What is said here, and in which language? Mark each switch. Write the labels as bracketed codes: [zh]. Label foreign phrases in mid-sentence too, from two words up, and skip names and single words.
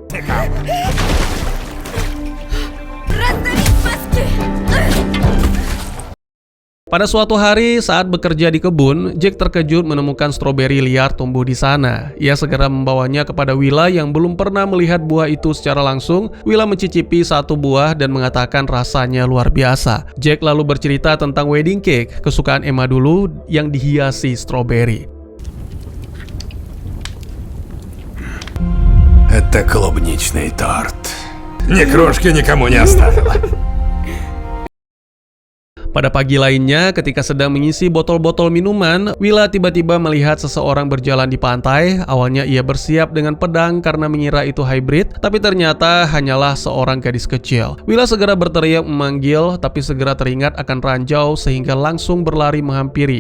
[id] Pada suatu hari saat bekerja di kebun, Jack terkejut menemukan stroberi liar tumbuh di sana. Ia segera membawanya kepada Willa yang belum pernah melihat buah itu secara langsung. Willa mencicipi satu buah dan mengatakan rasanya luar biasa. Jack lalu bercerita tentang [en] wedding cake, [id] kesukaan Emma dulu yang dihiasi stroberi. [ru] Это клубничный торт. Ни крошки никому не оставила. [id] Pada pagi lainnya, ketika sedang mengisi botol-botol minuman, Willa tiba-tiba melihat seseorang berjalan di pantai. Awalnya ia bersiap dengan pedang karena mengira itu hybrid, tapi ternyata hanyalah seorang gadis kecil. Willa segera berteriak memanggil, tapi segera teringat akan ranjau sehingga langsung berlari menghampiri.